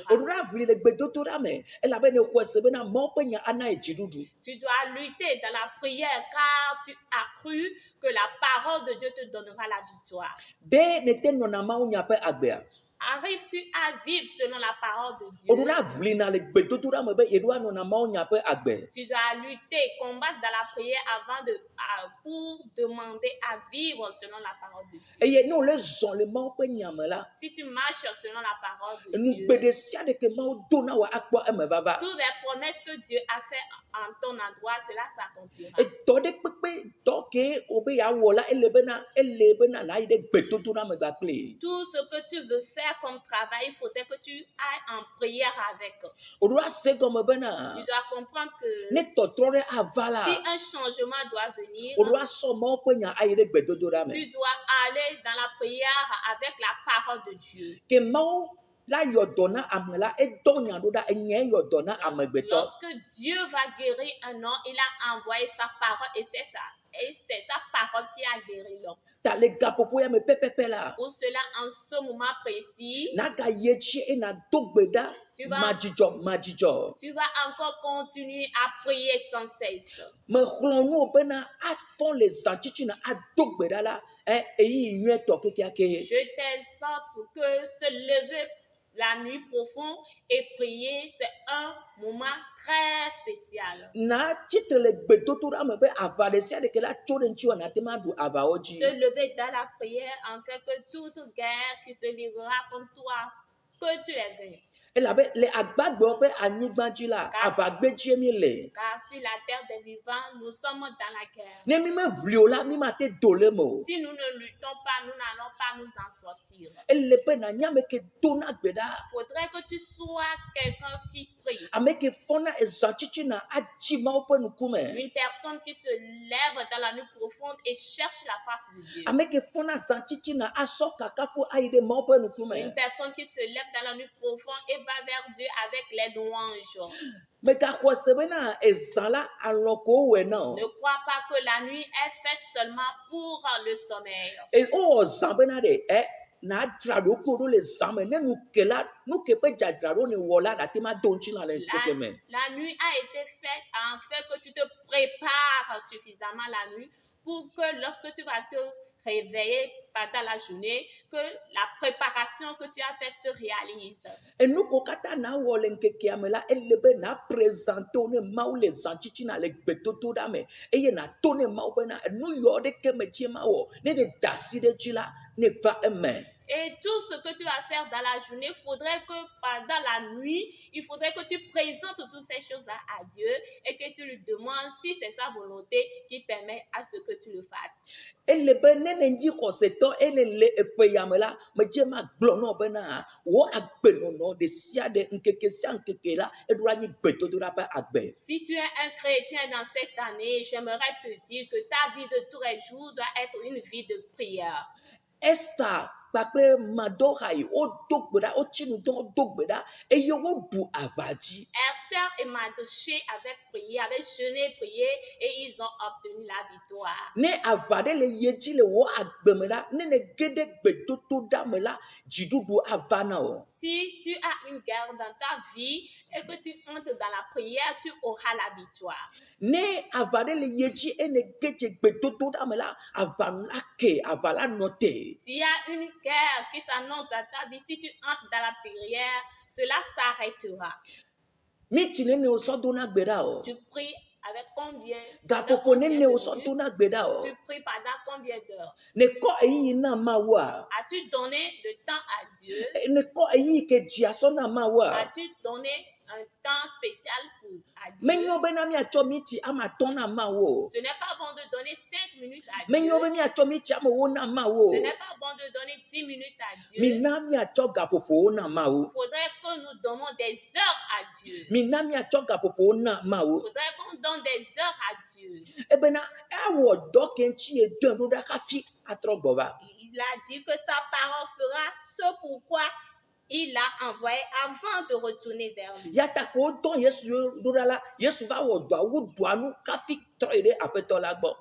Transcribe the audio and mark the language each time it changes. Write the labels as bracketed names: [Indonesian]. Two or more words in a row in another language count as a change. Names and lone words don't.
[Ewe] Oɖo la aʋli le gbedodoɖa me elabena xɔ se bena Mawu ƒe nya ana ye dziɖuɖu. [French] Tu dois lutter dans la prière car tu as cru que la parole de Dieu te donnera la victoire. [Ewe] De ne te nɔna Mawu nya ƒe agbea. [French] Arrives-tu à vivre selon la parole de [Ewe] Oɖo [French] Dieu? [Ewe] la aʋlina le gbedodoɖa me be yeɖo anɔna Mawu nya ƒe agbe. [French] Tu dois lutter, combattre dans la prière pour demander à vivre selon la parole de Dieu. [Ewe] Eye ne wòle zɔ̃ le Mawu ƒe nya me la, [French] Si tu marches selon la parole de [Ewe] nu [French] Dieu, [Ewe] gbe ɖe sia ɖe ke Mawu do na wò akpɔ eme vava. [French] toutes les promesses que Dieu a fait en ton endroit, cela s'accomplira. [Ewe] Edɔ ɖe kpekpe dɔ ke wobe yeawɔ la ele bena na yi ɖe gbedodoɖa me gakplee. [French] Tout ce que tu veux faire comme travail, il faudrait que tu ailles en prière avec. [Ewe] Oɖo ase gɔme bena [French] Tu dois comprendre que [Ewe] ne tɔtrɔ ɖe ava la, [French] si un changement doit venir, [Ewe] oɖo asɔ Mawu ƒe nya ayi ɖe gbedodoɖa me. [French] tu dois aller dans la prière avec la parole de Dieu. [Ewe] Ke Mawu la yɔ dɔ na ame la edɔ nya ɖo ɖa enyae yɔ dɔ na amegbetɔ. [French] Lorsque Dieu va guérir un homme, il a envoyé sa parole et c'est ça. Et c'est sa parole qui a guéri l'homme. [Ewe] Ta le gaƒoƒo ya me pɛpɛpɛ la, [French] Pour cela, en ce moment précis, [Ewe] naga ye dzi ena do gbe ɖa madzidzɔ. [French] tu vas encore continuer à prier sans cesse. [Ewe] Mexlɔ̃ nuwo bena afɔ le zãtitina ado gbe ɖa la, eyi nyuietɔ kekeake. [French] Je t'exhorte que se lever la nuit profonde et prier, c'est un moment très spécial. [Ewe] Na tsitre le gbedodoɖa me be aʋa ɖe sia ɖe ke la tso ɖe ŋuti na te ma ɖu aʋawo dzi. [French] Se lever dans la prière afin que toute guerre qui se livrera contre toi, que tu les vainques. [Ewe] Elabe le agbagbewo ƒe anyigba dzi la, aʋagbedzie mi le. [French] Car sur la terre des vivants, nous sommes dans la guerre. [Ewe] Ne mi meʋli o la, mi mate do le me o. [French] Si nous ne luttons pas, nous n'allons pas nous en sortir. [Ewe] Ele be na nyame ke dona gbe ɖa. [French] Il faudrait que tu sois quelqu'un qui prie. [Ewe] Ame ke fɔna ezãtitina adzi Mawu ƒe ŋkume. [French] Une personne qui se lève dans la nuit profonde et cherche la face de Dieu. [Ewe] Ame ke fɔna zãtitina asɔ kakafu ayi ɖe Mawu ƒe [French] Une [Ewe] ŋkume. [French] personne qui se lève dans la nuit profonde et va vers Dieu avec les louanges. [Ewe] Megaxɔ se bena ezã la alɔ ko wowɔe na o. [French] Ne crois pas que la nuit est faite seulement pour le sommeil. [Ewe] Wowɔ zã bena ɖe na dzra ɖokui ɖo le zã me ne nu ke ƒe dzadzraɖo ne wɔ la nate ma do ŋuti la le ŋkeke me. [French] La nuit a été faite en fait que tu te prépares suffisamment la nuit pour que lorsque tu vas te réveiller pendant la journée, que la préparation que tu as faite se réalise. [Ewe] Enu ko katã na wɔ le ŋkekea me la ele be na présente wo ne Mawu le zãtitina le gbedodoɖa me eye na to ne Mawu bena enu yɔ ɖeke me dzi ma wɔ ne ɖe da asi ɖe dzi la ne va eme. [French] Et tout ce que tu vas faire dans la journée, il faudrait que pendant la nuit, il faudrait que tu présentes toutes ces choses-là à Dieu et que tu lui demandes si c'est sa volonté qui permet à ce que tu le fasses. [Ewe] ele be nene dzi xɔsetɔ ele le eƒe yame la medze ma gblɔ nɔ bena wò agbenɔnɔ ɖe sia ɖe ŋkeke sia ŋkeke la eɖo anyi gbedodoɖa ƒe agbe. [French] Si tu es un chrétien dans cette année, j'aimerais te dire que ta vie de tous les jours doit être une vie de prière. [Ewe] Esther kpakple Madorai wodo gbe ɖa wotsi nu dɔ wodo gbe ɖa eye wobu aʋadzi. [French] Esther et Mardochée avaient prié, avaient jeûné, prié et ils ont obtenu la victoire. [Ewe] Ne aʋa ɖe le ye dzi le wò agbe me la ne ne ge ɖe gbedodoɖa me la dziɖuɖu ava na wò. [French] Si tu as une guerre dans ta vie et que tu entres dans la prière, tu auras la victoire. [Ewe] Ne aʋa ɖe le ye dzi eye ne ge dze gbedodoɖa me la aʋa la ke aʋa la nɔ te. [French] S'il y a une guerre qui s'annonce dans ta vie, si tu entres dans la prière, cela s'arrêtera. [Ewe] Miti nene wò sɔ dona gbe ɖa o. [French] Tu pries avec combien? [Ewe] Gaƒoƒo nene wò sɔ dona gbe ɖa o. [French] Tu pries pendant combien d'heures? [Ewe] Ne kɔ eyiyi na Mawua. [French] As-tu donné le temps à Dieu? [Ewe] Ne kɔ eyiyi ke dzia sɔ na Mawua. [French] As-tu donné un temps spécial pour à Dieu? [Ewe] Menyo bena miatsɔ miti ama tɔ na Mawu. [French] Ce n'est pas bon de donner 5 minutes à Dieu. [Ewe] Menyo be miatsɔ miti ama wo na Mawu. [French] Ce n'est pas bon de donner 10 minutes à Dieu. [Ewe] Mina miatsɔ gaƒoƒowo na Mawu. [French] Il faudrait que nous donnons des heures à Dieu. [Ewe] Mina miatsɔ gaƒoƒowo na Mawu. [French] Il faudrait qu'on donne des heures à Dieu. [Ewe] Ebena awɔ dɔ ke ŋtsi ye dɔn ɖo ɖa kafi atrɔ gbɔ va. [French] Il a dit que sa parole fera ce pourquoi il l'a envoyé avant de retourner vers lui. [Ewe] Yata ko dɔn Yesu ɖo ɖa la Yesu va wɔ dɔa wo dɔa nu kafi trɔ yi ɖe aƒetɔ la gbɔ.